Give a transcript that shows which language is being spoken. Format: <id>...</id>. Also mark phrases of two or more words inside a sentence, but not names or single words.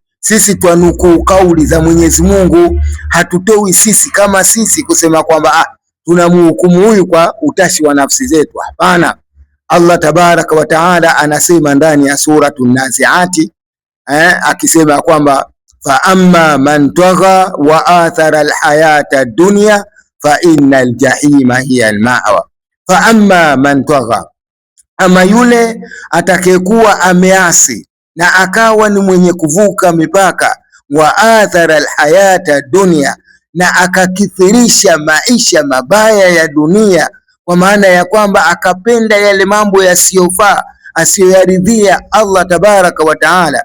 <sw>Sisi twanukuu kauli za Mwenyezi Mungu, hatutoi sisi kama sisi kusema kwamba tunamhukumu huyu kwa utashi wa nafsi zetu. Hapana.</sw> <ar>الله تبارك وتعالى</ar> <sw>anasema ndani ya suratul Naziati akisema kwamba</sw> <ar>فأما من طغى وآثر الحياة الدنيا فإن الجحيم هي المأوى. فأما من طغى,</ar> <sw>ama yule atakayekuwa ameasi na akawa ni mwenye kuvuka mipaka,</sw> <ar>وآثر الحياة الدنيا,</ar> <sw>na akakithirisha maisha mabaya ya dunia, kwa maana ya kwamba akapenda yale mambo yasiyofaa, asiyoyaridhia</sw> <ar>الله تبارك وتعالى.</ar>